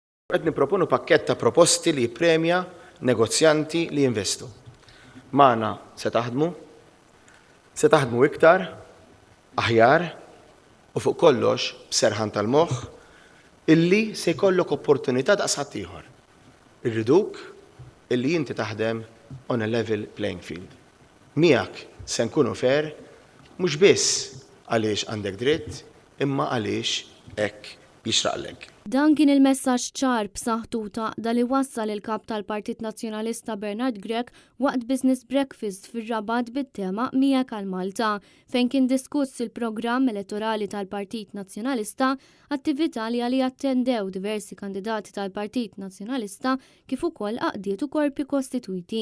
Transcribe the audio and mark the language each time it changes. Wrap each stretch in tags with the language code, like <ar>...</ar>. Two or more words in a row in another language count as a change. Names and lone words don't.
<mt>Qed nipproponu pakkett ta' proposti li jippremja negozjanti li jinvestu. Magħna se taħdmu iktar, aħjar u fuq kollox b'serħan tal-moħħ illi se jkollok opportunità daqs ħadd ieħor. Irriduk illi inti taħdem</mt> <en>on a level playing field.</en> <mt>Miegħek se nkunu fair mhux biss għaliex għandek dritt, imma għaliex hekk jixraqlek. Dan kien il-messaġġ ċar b'saħħtu ta' li wassal il-kap tal-Partit Nazzjonalista Bernard Grech waqt</mt> <en>business breakfast</en> <mt>fir-Rabat bit-tema Miegħek għal Malta, fejn kien diskuss il-programm elettorali tal-Partit Nazzjonalista, attività li għalija attendew diversi kandidati tal-Partit Nazzjonalista kif ukoll għaqdiet u korpi kostitwiti.</mt>